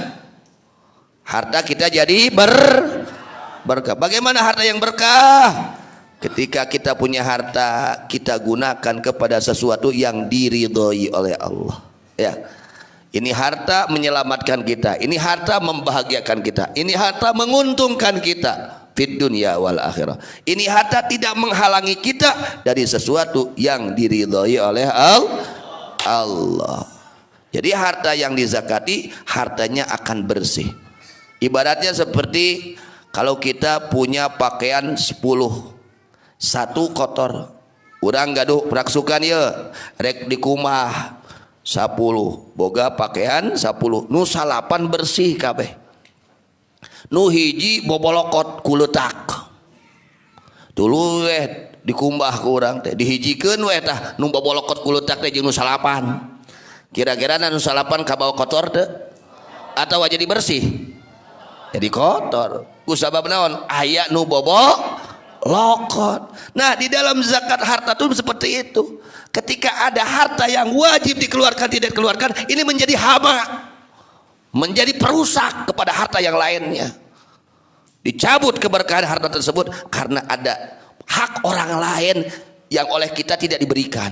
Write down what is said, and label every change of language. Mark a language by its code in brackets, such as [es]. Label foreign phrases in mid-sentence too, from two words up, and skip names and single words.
[id] Harta kita jadi berkah. Bagaimana harta yang berkah? Ketika kita punya harta, kita gunakan kepada sesuatu yang diridhoi oleh Allah. Ya, ini harta menyelamatkan kita. Ini harta membahagiakan kita. Ini harta menguntungkan kita [ar] fid dunya wal akhirah. [id] Ini harta tidak menghalangi kita dari sesuatu yang diridhoi oleh Allah. Jadi harta yang dizakati, hartanya akan bersih. Ibaratnya seperti kalau kita punya pakaian 10, satu kotor, [su] urang gaduh praksukan ya, rek di kumah 10, boga pakaian 10, nu 8 bersih kabeh, nu hiji bobolokot kuletak, dulu di kumbah kurang teh dihijikeun we tah nu bobolokot kuletak teh jeung nu 8. Kira-kira nu 8 kabawa kotor teh [id] atau jadi bersih? Jadi kotor. [su] Ku sabab naon? Aya nu bobok lokot. [id] Nah, di dalam zakat harta itu seperti itu. Ketika ada harta yang wajib dikeluarkan tidak dikeluarkan, ini menjadi hama, menjadi perusak kepada harta yang lainnya. Dicabut keberkahan harta tersebut karena ada hak orang lain yang oleh kita tidak diberikan.